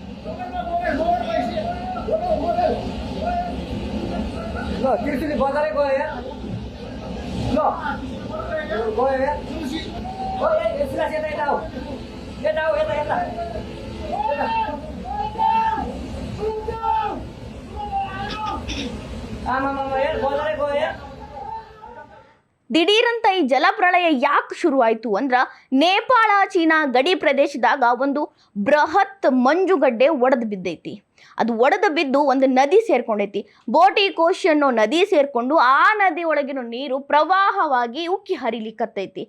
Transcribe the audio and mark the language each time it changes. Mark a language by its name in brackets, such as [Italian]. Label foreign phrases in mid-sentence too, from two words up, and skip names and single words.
[Nepali] ल त्रिशुली बजारै गयो यार, ल गयो यार। ओ यसलाई यता आऊ, यता आमामामा यार बजारै गयो यार। [Kannada] ದಿಢೀರಂತ ಈ ಜಲಪ್ರಳಯ ಯಾಕೆ ಶುರುವಾಯಿತು ಅಂದ್ರ, ನೇಪಾಳ ಚೀನಾ ಗಡಿ ಪ್ರದೇಶದಾಗ ಒಂದು ಬೃಹತ್ ಮಂಜುಗಡ್ಡೆ ಒಡೆದು ಬಿದ್ದೈತಿ. ಅದು ಒಡೆದು ಬಿದ್ದು ಒಂದು ನದಿ ಸೇರ್ಕೊಂಡೈತಿ. ಬೋಟಿ ಕೋಶಿ ಅನ್ನೋ ನದಿ ಸೇರ್ಕೊಂಡು ಆ ನದಿ ಒಳಗಿನ ನೀರು ಪ್ರವಾಹವಾಗಿ ಉಕ್ಕಿ ಹರಿಲಿಕ್ಕತ್ತೈತಿ.